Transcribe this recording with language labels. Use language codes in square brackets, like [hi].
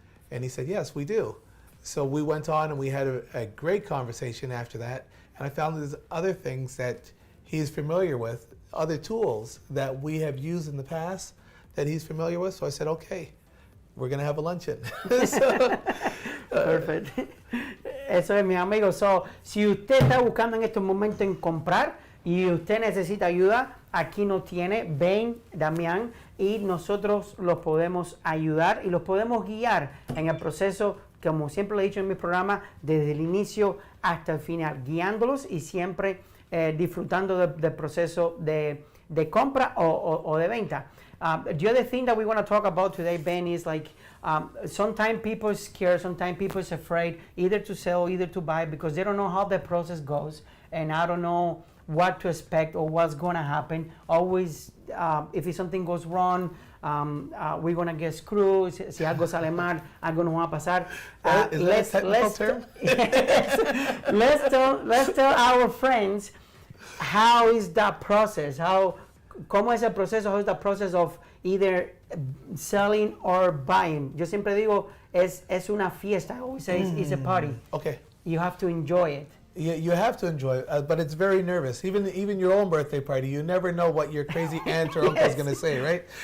[en] And he said, yes, we do. So we went on and we had a great conversation after that. And I found there's other things that he's familiar with, other tools that we have used in the past that he's familiar with. So I said, okay, we're going to have a luncheon. [es] Perfect. Eso es, mis amigos. So, si usted está buscando en estos momentos en comprar y usted necesita ayuda, aquí nos tiene Bain, Damián, y nosotros los podemos ayudar y los podemos guiar en el proceso, como siempre le he dicho en mi programa, desde el inicio hasta el final, guiándolos y siempre disfrutando del proceso de de compra o de venta. [en] The other thing that we want to talk about today, Ben, is like sometimes people are scared, sometimes people are afraid either to sell, either to buy, because they don't know how the process goes, and I don't know what to expect or what's going to happen. Always, if something goes wrong, we're going to get screwed. [es] Si algo sale mal, algo nos va a pasar. [en] Is that a technical term? Let's tell our friends how is that process, [es] ¿cómo es el proceso? [en] How is the process of either selling or buying? [es] Yo siempre digo, es una fiesta. [en] I always say it's a party. Okay. You have to enjoy it. You have to enjoy it, but it's very nervous. Even your own birthday party, you never know what your crazy aunt or uncle is going to say, right?